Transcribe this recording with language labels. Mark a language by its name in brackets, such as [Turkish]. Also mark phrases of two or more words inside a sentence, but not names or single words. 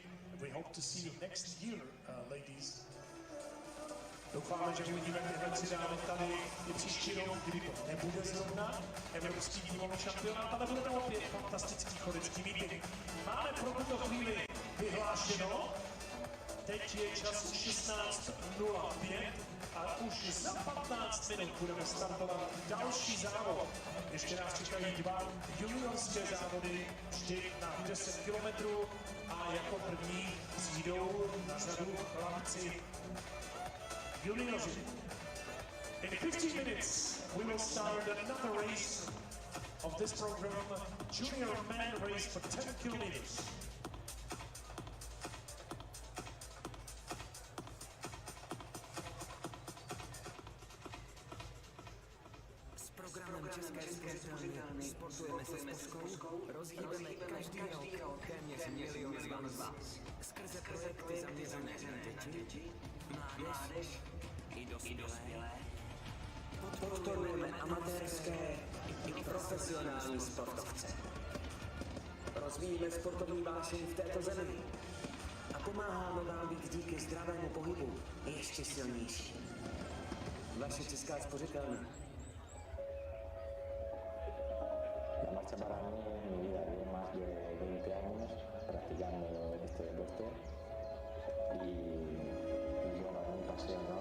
[English] We hope to see you next year, ladies. [Czech] Doufáme, že uvidíme tyhle tři dámy tady i příští rok, kdy to nebude zrovna evropský dílový šampionát, ale bude to opět fantastický chodecký meeting. Máme pro tuto chvíli vyhlášeno, teď je čas 16:05 a už za 15 minut budeme startovat další závod. Ještě nás čekají dva juniorské závody, vždy na 10 kilometrů a jako první přijdou na řadu chlapci junioři. [English] In 15 minutes we will start another race of this program, Junior Man Race for 10 kilometers. [Czech] České spořitelny sportujeme se Spořkou, rozhýbeme každý rok téměř milion z vás. Skrze projekty zaměřené na děti, mládež i dospělé. Podporujeme amatérské i profesionální sportovce. Rozvíjíme sportovní vášeň v této zemi a pomáháme vám být díky zdravému pohybu ještě silnější. Vaše Česká spořitelna. [Spanish] La marcha para mí es mi vida. Llevo más de 20 años practicando este deporte y bueno, es mi pasión, ¿no?